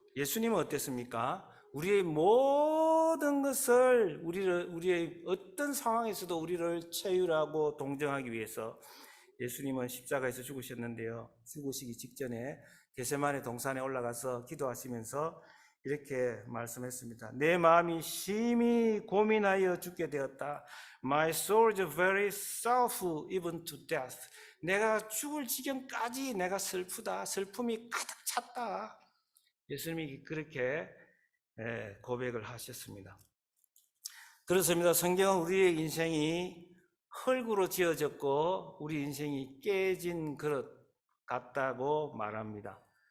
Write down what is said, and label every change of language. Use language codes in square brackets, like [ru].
[ko] 예수님은 어땠습니까? 우리의 모든 것을 우리의 어떤 상황에서도 우리를 체휼하고 동정하기 위해서 예수님은 십자가에서 죽으셨는데요. 죽으시기 직전에 겟세마네 동산에 올라가서 기도하시면서 이렇게 말씀했습니다. 내 마음이 심히 고민하여 죽게 되었다. [en] My soul is very sorrowful even to death. [ko] 내가 죽을 지경까지 내가 슬프다. 슬픔이 가득 찼다. 예수님이 그렇게 고백을 하셨습니다. 그렇습니다. 성경은 우리의 인생이 흙으로 지어졌고 우리 인생이 깨진 그릇 같다고 말합니다.